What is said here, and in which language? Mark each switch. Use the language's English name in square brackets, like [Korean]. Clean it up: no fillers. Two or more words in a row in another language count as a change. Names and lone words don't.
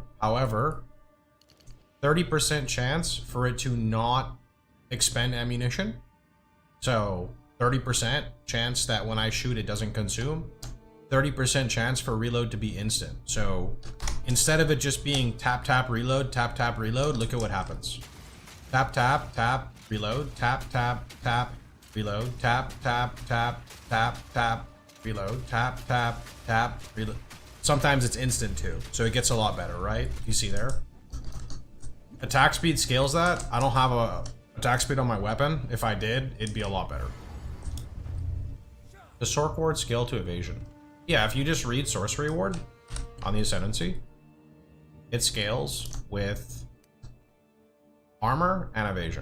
[English] However, 30% chance for it to not expend ammunition. So, 30% chance that when I shoot it doesn't consume. 30% chance for reload to be instant. So, instead of it just being tap, tap, reload, look at what happens. Tap, tap, tap, reload, tap, tap, tap, reload, tap, tap, tap, tap, tap, reload, tap, tap, tap, reload. Sometimes it's instant too, so it gets a lot better, right? You see there? Attack speed scales that. I don't have a attack speed on my weapon. If I did, it'd be a lot better. The Sorc Ward scale to evasion. Yeah, if you just read Sorcery Ward on the Ascendancy, it scales with armor and evasion.